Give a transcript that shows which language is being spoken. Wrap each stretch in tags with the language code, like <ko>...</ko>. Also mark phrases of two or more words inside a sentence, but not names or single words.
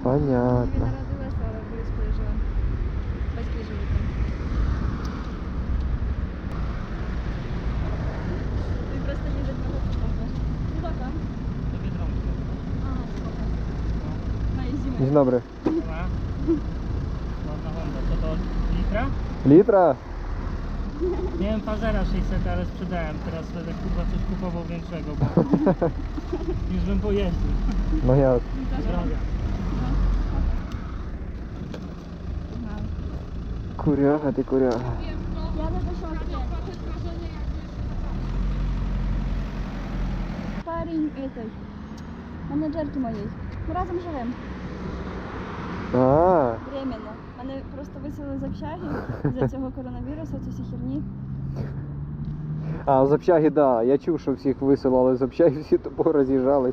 <uk>понятно. народилась, але в Борисполі жила. Батьки живуть там. Він просто їздить на гостинку. Ну так, так? Ага, сколько? На і зиму.</uk> <pl>Dzień dobry. Ładna Honda, co to litra? Litra? Miałem Pazera 600, ale sprzedałem. Teraz będę chyba coś kupował większego, bo już bym pojeździł. No ja. Zdrowia.</pl> <uk>Куряга ти куряга. Я не пішов</uk> <ru>парень этой,</ru> <uk>менеджерки моєї. Ми разом живемо. А, Временно. Мене просто виселили з общаги з-за цього коронавірусу, ці всі херні. а з общаги, да. Я чув, що всіх висилали з общаги, всі тупо роз'їжджались.</uk>